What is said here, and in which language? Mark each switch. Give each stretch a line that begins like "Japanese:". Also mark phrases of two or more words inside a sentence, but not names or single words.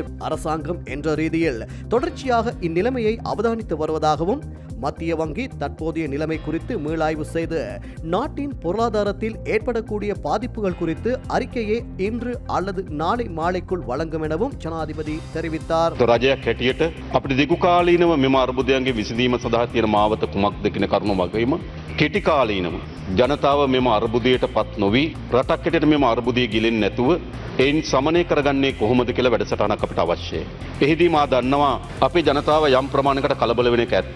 Tamil: அரசாங்கம் என்ற ரீதியில் தொடர்ச்சியாக இந்நிலைமையை அவதானித்து வருவதாகவும், மத்திய வங்கி தற்போதைய நிலைமை குறித்து மீளாய்வு செய்து நாட்டின் பொருளாதாரத்தில் ஏற்படக்கூடிய பாதிப்புகள் குறித்து அறிக்கையை இன்று அல்லது நாளை மாலைக்குள் வழங்கும் எனவும் ஜனாதிபதி தெரிவித்தார்.
Sinhala: රජයක් හැටියට අපිට දිගු කාලීනව මෙම අර්බුදයන්ගේ විසඳීම සඳහා තියෙන මාවත කුමක්ද කියන කරුණ වගේම කෙටි කාලීනව ජනතාව මෙම අර්බුදයට පත් නොවි රටක් හැටියට මෙම අර්බුදය ගිලෙන්නේ නැතුව එයින් සමනය කරගන්නේ කොහොමද කියලා වැඩසටහනක් අපිට අවශ්‍යයි. එහිදී මා දන්නවා අපේ ජනතාව යම් ප්‍රමාණයකට කලබල වෙන එක ඇත්ත.